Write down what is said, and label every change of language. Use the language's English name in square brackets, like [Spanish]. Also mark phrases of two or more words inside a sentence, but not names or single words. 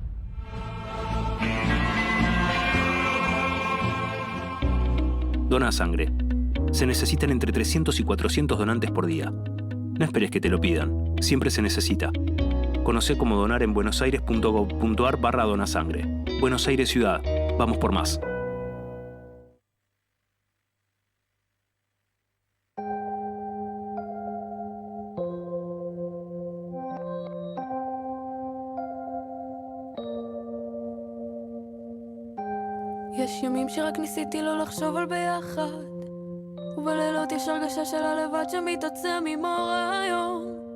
[Spanish] Dona sangre. Se necesitan entre 300 y 400 donantes por día. No esperes que te lo pidan. Siempre se necesita. Conoce cómo donar en buenosaires.gov.ar/donasangre. Buenos Aires Ciudad. Vamos por más. [Hebrew] יש ימים שרק ניסיתי לא לחשוב על ביחד, ובלילות יש הרגשה של הלבד שמתעצם עם אור היום.